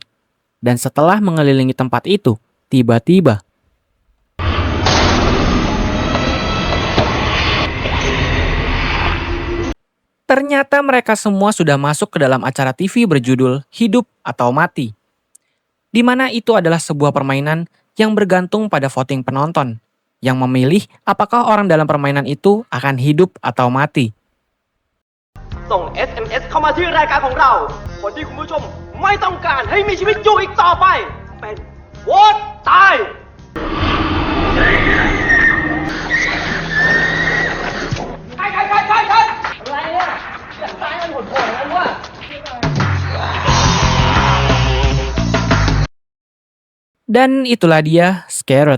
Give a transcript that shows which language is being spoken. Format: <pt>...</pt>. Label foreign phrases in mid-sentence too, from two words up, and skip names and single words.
<id>Dan setelah mengelilingi tempat itu, tiba-tiba ternyata mereka semua sudah masuk ke dalam acara TV berjudul Hidup atau Mati. Di mana itu adalah sebuah permainan yang bergantung pada voting penonton, yang memilih apakah orang dalam permainan itu akan hidup atau mati.</id> <th>ส่ง SMS เข้ามาที่รายการของเรา คนที่คุณผู้ชมไม่ต้องการให้มีชีวิตอยู่อีกต่อไป เป็นโหวตตาย</th> <id>Dan itulah dia Scared.</id>